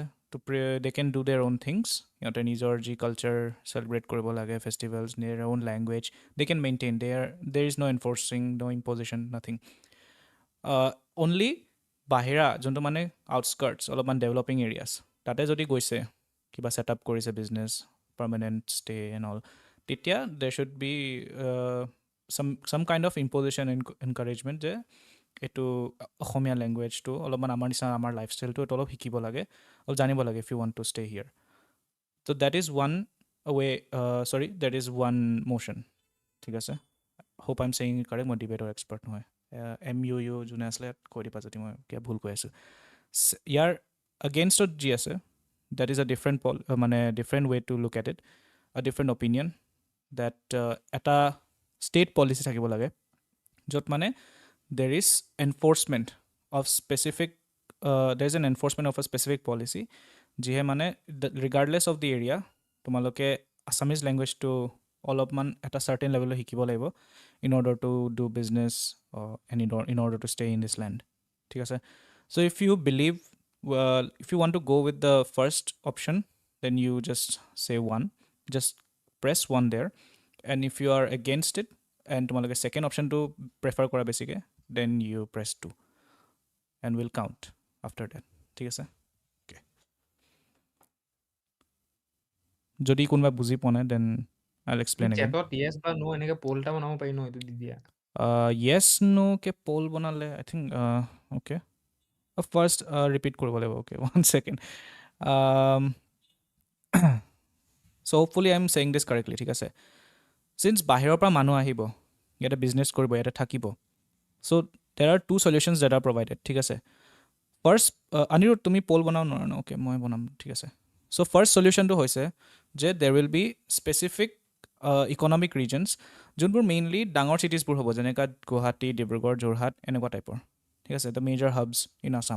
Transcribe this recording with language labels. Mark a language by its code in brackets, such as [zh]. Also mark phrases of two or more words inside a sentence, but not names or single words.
[en] to they can do their own things, [as] সিহঁতে নিজৰ যি কালচাৰ চেলিব্ৰেট কৰিব লাগে, [en] festivals, their own language, they can maintain, there is no enforcing, no imposition, nothing. [as] অনলি বাহিৰা যোনটো মানে আউটস্কাৰ্টছ, অলপমান [en] developing areas, [as] তাতে যদি গৈছে, কিবা [en] set up [as] কৰিছে বিজনেছ, [en] permanent stay and all, [as] তেতিয়া [en] there should be some kind of imposition and encouragement [as] যে এইটো অসমীয়া লেংগুৱেজটো অলপমান আমাৰ নিচিনা, আমাৰ লাইফষ্টাইলটো এইটো অলপ শিকিব লাগে, অলপ জানিব লাগে, [en] if you want to stay here. so that is one way, that is one motion, [as] ঠিক আছে? [en] hope I am saying correct, [as] মই ডিবেটৰ এক্সপাৰ্ট নহয়। MUU যোনে আছিলে কৈ দিবা যদি মই কিবা ভুল কৈ আছোঁ। ইয়াৰ আগেইনষ্টত যি আছে, [en] that is a different মানে different way to look at it, a different opinion, দেট [as] এটা ষ্টেট পলিচি থাকিব লাগে য'ত মানে [en] there is enforcement of specific there is an enforcement of a specific policy [as] যিহে মানে [en] regardless of the area [as] তোমালোকে আছামিজ লেংগুৱেজটো অলপমান এটা [en] certain level [as] শিকিব লাগিব [en] in order to do business and in order to stay in this land, [as] ঠিক আছে? [en] So if you believe if you want to go with the first option, then you just say one, just press one there, and if you are against it and তোমালোকে second option to prefer [as] কৰা বেছিকৈ, [en] then you press 2 and we'll count after that, [as] ঠিক আছে? Okay, যদি কোনোবা বুজি পোৱা নাই [en] then I'll explain again. [as] চেটত yes বা no এনেকে পোল এটা বনাব পাৰি ন, এইটো দি দিয়া। [en] yes no [as] কে পোল বনালে [en] I think okay, first repeat [as] কৰিব লাগিব, [en] okay, 1 second. So hopefully I'm saying this correctly, [as] ঠিক আছে? [en] Since [as] বাহিৰৰ পৰা মানুহ আহিব, ইয়াতে বিজনেছ কৰিব, ইয়াতে থাকিব, [en] so there are 2 solutions that are provided, [as] ঠিক আছে? ফাৰ্ষ্ট, আনিৰুদ্ধ তুমি পোল বনাব নোৱাৰা ন? অ'কে, মই বনাম, ঠিক আছে? চ' ফাৰ্ষ্ট চলিউশ্যনটো হৈছে যে [en] there will be specific economic regions [as] যোনবোৰ মেইনলি ডাঙৰ চিটিজবোৰ হ'ব, যেনেকুৱা গুৱাহাটী, ডিব্ৰুগড়, যোৰহাট, এনেকুৱা টাইপৰ, ঠিক আছে? [en] দ্য মেজৰ হাবছ ইন আছাম।